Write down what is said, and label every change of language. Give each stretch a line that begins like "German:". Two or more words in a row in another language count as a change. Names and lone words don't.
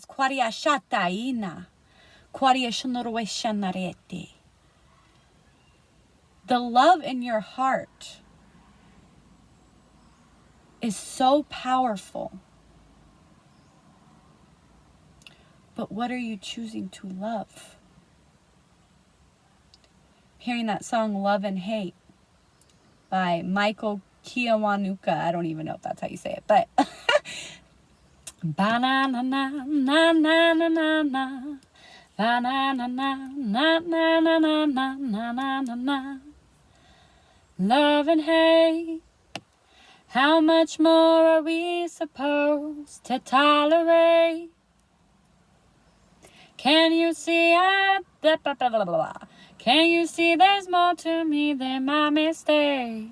English: The love in your heart is so powerful. But what are you choosing to love? Hearing that song Love and Hate by Michael Kiwanuka. I don't even know if that's how you say it, but ba-na-na-na, na-na-na-na-na, ba-na-na-na, na-na-na-na-na-na-na-na. Love and hate, how much more are we supposed to tolerate? Can you see Can you see there's more to me than my mistakes?